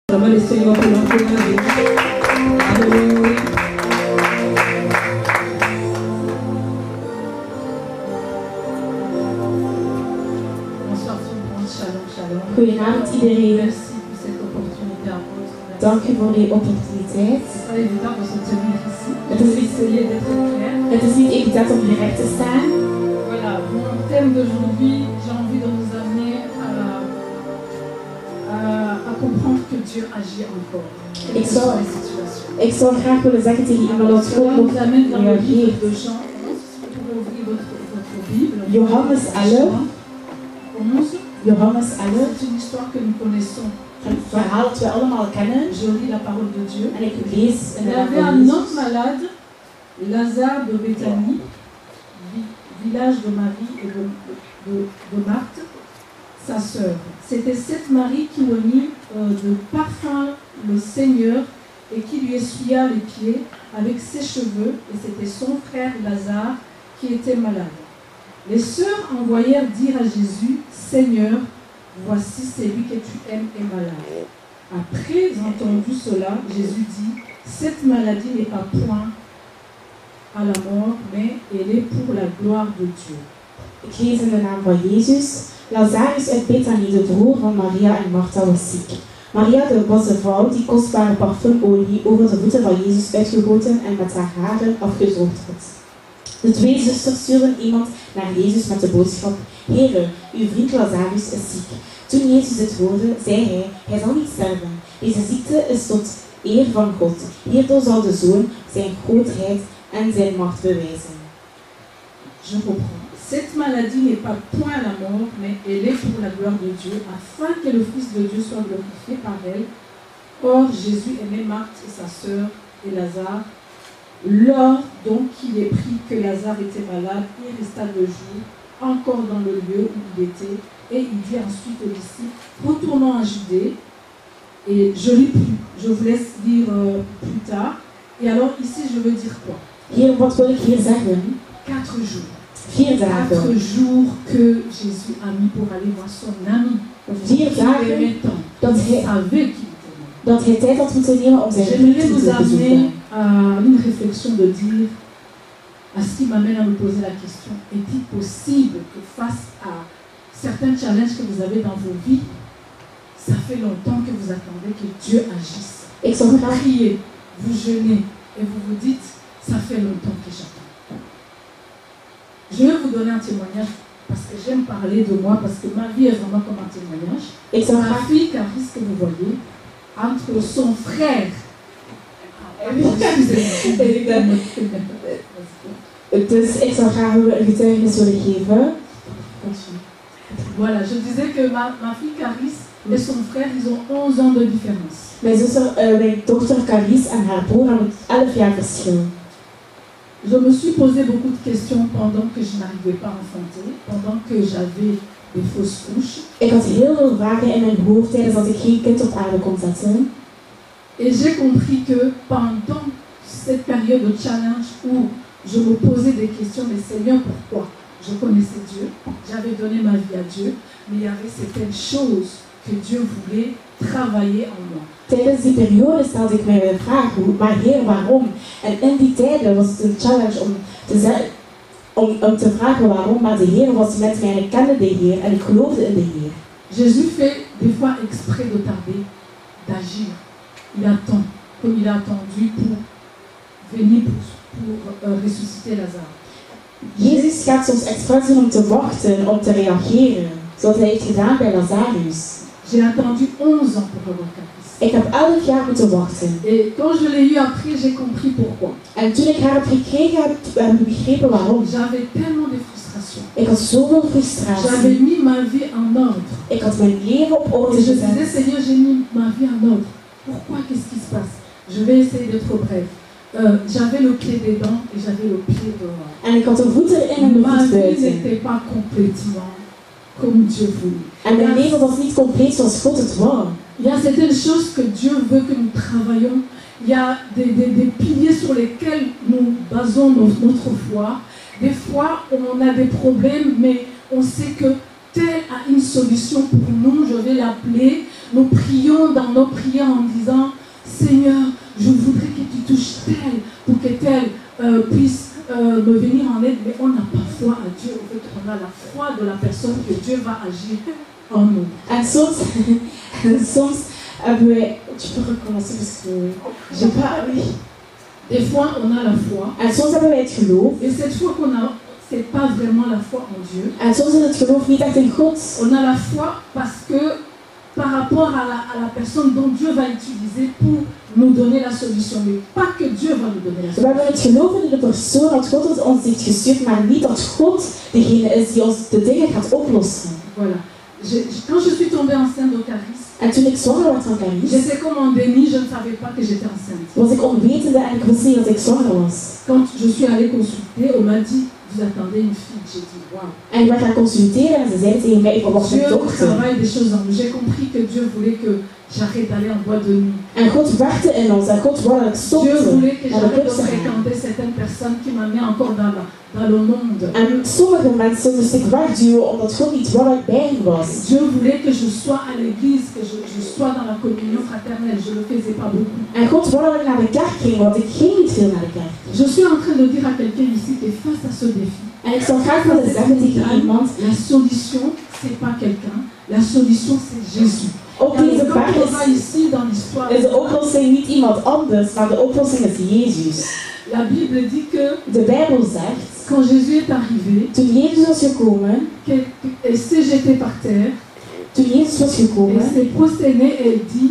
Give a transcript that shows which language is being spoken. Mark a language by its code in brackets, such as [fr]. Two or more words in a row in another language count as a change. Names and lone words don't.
[fr] Vraiment le Seigneur pour l'encourager. Alléluia. Bonsoir tout le monde, [he] שלום, שלום. [nl] Goedenavond iedereen. [fr] Merci pour cette opportunité à vous. [nl] Dank u voor die opportuniteit. [fr] C'est pas évident de se tenir ici. [nl] Het [fr] Je [nl] is [fr] vais [nl] niet, [fr] essayer d'être clair. [nl] het is niet evident om hier recht te staan. [fr] Voilà, mon thème d'aujourd'hui, j'ai envie de vous amener à comprendre que Dieu agit encore. [nl] Ik zou, [fr] les situations. [nl] ik zou graag willen zeggen tegen iemand dat [fr] Cela [nl] God [fr] nous [nl] nog [fr] amène dans le livre [nl] reageert. [fr] de Jean 11. Vous pouvez ouvrir votre Bible. [nl] Johannes 11. [fr] Jean 11. [nl] Johannes 11. [fr] C'est une histoire que nous connaissons. [nl] Een verhaal dat we allemaal kennen. [fr] Je lis la parole de Dieu. [nl] En ik lees in [fr] Il [nl] de [fr] y [nl] naam [fr] avait [nl] van [fr] un [nl] Jezus. [fr] homme malade, Lazare de Béthanie, village de Marie et de Marthe, sa sœur. C'était cette Marie qui remit de parfum le Seigneur et qui lui essuya les pieds avec ses cheveux, et c'était son frère Lazare qui était malade. Les sœurs envoyèrent dire à Jésus, Seigneur, voici celui que tu aimes est malade. Après entendu cela, Jésus dit, cette maladie n'est pas point à la mort, mais elle est pour la gloire de Dieu. [nl] Ik lees in de naam van Jezus. Lazarus uit Bethanie, de broer van Maria en Martha, was ziek. Maria was de vrouw die kostbare parfumolie over de voeten van Jezus uitgegoten en met haar haren afgedroogd had. De twee zusters stuurden iemand naar Jezus met de boodschap: Heere, uw vriend Lazarus is ziek. Toen Jezus dit hoorde, zei hij zal niet sterven. Deze ziekte is tot eer van God. Hierdoor zal de Zoon zijn grootheid en zijn macht bewijzen. [fr] Je reprends. Cette maladie n'est pas point à la mort, mais elle est pour la gloire de Dieu, afin que le Fils de Dieu soit glorifié par elle. Or, Jésus aimait Marthe et sa sœur et Lazare. Lors donc qu'il est pris que Lazare était malade, il resta 2 jours encore dans le lieu où il était, et il dit ensuite aux disciples, retournons en Judée. Et je lis plus, je vous laisse lire plus tard. Et alors ici je veux dire quoi? [nl] Hier, wat wil ik hier zeggen? [fr] 4 jours. 4 [nl] 4 dagen. [fr] jours que Jésus a mis pour aller voir son ami. [nl] 4 dagen dat hij, dat hij tijd had moeten nemen om zijn vriend [fr] J'aimerais [nl] te [fr] vous amener [nl] bezoeken. [fr] à une réflexion de dire, à ce qui m'amène à me poser la question, est-il possible que face à certains challenges que vous avez dans vos vies, ça fait longtemps que vous attendez que Dieu agisse? [nl] Ik zou [fr] Vous [nl] graag, [fr] priez, vous jeûnez et vous vous dites, ça fait longtemps que j'attends. Je vais vous donner un témoignage parce que j'aime parler de moi, parce que ma vie est vraiment comme un témoignage. [nl] ik zou [fr] Ma [nl] graag, [fr] fille Caris, que vous voyez, entre son frère. [nl] dus ik zou graag een getuigenis willen geven. [fr] Voilà, je disais que ma fille Caris et son frère, ils ont 11 ans de différence. [nl] Mijn dochter Caris en haar broer hebben 11 jaar verschil. [fr] Je me suis posé beaucoup de questions pendant que je n'arrivais pas à enfanter, pendant que j'avais des fausses couches. [nl] Ik had heel veel vragen in mijn hoofd tijdens dat ik geen kind op aarde kon zetten. [fr] Et j'ai compris que pendant cette période de challenge où je me posais des questions, mais Seigneur, pourquoi? Je connaissais Dieu, j'avais donné ma vie à Dieu, mais il y avait certaines choses que Dieu voulait travailler en moi. [nl] Tijdens die periode stelde ik mij de vraag, maar Heer, waarom? En in die tijden was het een challenge om te vragen waarom, maar de Heer was met mij en ik kende de Heer en ik geloofde in de Heer. [fr] Jésus fait des fois exprès de tarder, d'agir. Il attend, comme il a attendu pour venir pour ressusciter Lazare. [nl] Jezus gaat soms expres doen om te wachten, om te reageren, zoals hij heeft gedaan bij Lazarus. [fr] J'ai attendu 11 ans pour avoir Caris. [nl] Ik heb 11 jaar moeten wachten. [fr] Et quand je l'ai eu après, j'ai compris pourquoi. [nl] En toen ik haar heb gekregen, heb ik begrepen waarom. [fr] J'avais tellement de frustration. [nl] Ik had zoveel [fr] J'avais [nl] frustratie. [fr] mis ma vie en ordre. [nl] Ik had mijn leven op orde [fr] Et je disais, [nl] gezet. [fr] Seigneur, j'ai mis ma vie en ordre. Pourquoi? Qu'est-ce qui se passe? Je vais essayer d'être bref. J'avais le pied dedans et j'avais le pied dehors. [nl] En ik had de voeten erin en de [fr] Ma [nl] voet [fr] vie [nl] buiten. [fr] n'était pas complètement comme Dieu voulait. [nl] En mijn leven was niet compleet zoals God het wou. [fr] Il y a certaines choses que Dieu veut que nous travaillions. Il y a des piliers sur lesquels nous basons notre foi. Des fois, on a des problèmes, mais on sait que tel a une solution pour nous. Je vais l'appeler. nous prions dans nos prières en disant, Seigneur, je voudrais que tu touches tel pour que tel puisse me venir en aide, mais on n'a pas foi à Dieu. En fait, on a la foi de la personne que Dieu va agir en nous. [nl] En soms hebben wij... [fr] Tu peux recommencer parce que... J'ai pas... Oui. Des fois, on a la foi. [nl] En soms hebben wij het geloof. [fr] Et cette foi qu'on a, c'est pas vraiment la foi en Dieu. [nl] En soms is het geloof niet echt in God. [fr] On a la foi parce que par rapport à la personne dont Dieu va utiliser pour nous donner la solution. Mais pas que Dieu va nous donner la [nl] We [fr] solution. [nl] hebben het geloof in de persoon dat God ons heeft gestuurd, maar niet dat God degene is die ons de dingen gaat oplossen. [fr] Voilà. Quand je suis tombée enceinte d'Ocaris, [nl] En toen ik zwanger werd van Caris, [fr] j'étais comme en déni, je ne savais pas que j'étais enceinte. [nl] was ik onwetende en ik wist niet dat ik zwanger was. [fr] Quand je suis allée consulter, on m'a dit, vous attendez une fille. J'ai dit, waouh. [nl] En ik werd gaan consulteren en ze zei tegen mij, ik verwacht een [fr] Dieu [nl] dochter. [fr] travaille des choses en nous. J'ai compris que Dieu voulait que j'arrête d'aller en boîte de nuit. [nl] En God werkte in ons en God wilde dat ik [fr] Dieu [nl] stopte [fr] voulait que [nl] naar de [fr] j'arrête [nl] club [fr] de [nl] te gaan. [fr] fréquenter certaines personnes qui m'amenaient encore dans le monde. [nl] En sommige mensen moest ik wegduwen omdat God niet wilde dat ik bij hen was. [fr] Dieu voulait que je sois à l'église, que je sois dans la communion fraternelle. Je ne le faisais pas beaucoup. [nl] En God wilde dat ik naar de kerk ging, want ik ging niet veel naar de kerk. [fr] Je suis en train de dire à quelqu'un ici que face à ce défi, [nl] En ik zou graag willen zeggen tegen iemand, [fr] la solution, c'est pas quelqu'un. La solution, c'est Jésus. [nl] op deze [fr] Quand [nl] berg [fr] on va ici dans l'histoire, [nl] is de oplossing niet iemand anders, maar de oplossing is Jezus. [fr] la Bible dit que [nl] De Bijbel zegt, [fr] quand Jésus est arrivé, [nl] toen Jezus was gekomen, [fr] et s'est jeté par terre, [nl] toen Jezus was [fr] et [nl] gekomen, [fr] s'est prosterné et dit,